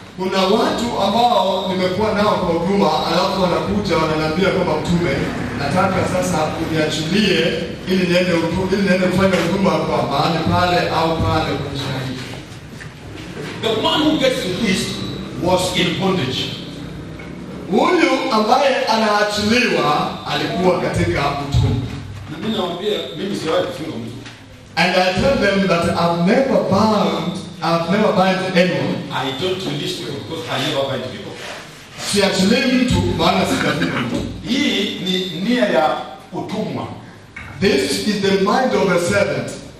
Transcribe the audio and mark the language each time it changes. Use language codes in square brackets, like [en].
[sw] Kuna watu ambao nimekuwa nao kwa huduma, alafu wanakuja wananiambia kama mtume, nataka sasa uniachilie ili niende kufanya huduma kwa mahali pale au pale kwa njia hii. [en] The one who gets released was in bondage. [sw] Huyu ambaye anaachiliwa alikuwa katika utumwa. Na mimi nawaambia mimi siwahi kufunga mtu. [en] And I tell them that I've never bound anyone. I don't release people because I never bind people. [sw] Siachilii mtu maana sijafunga mtu. Hii ni nia ya utumwa. [en] This is the mind of a servant.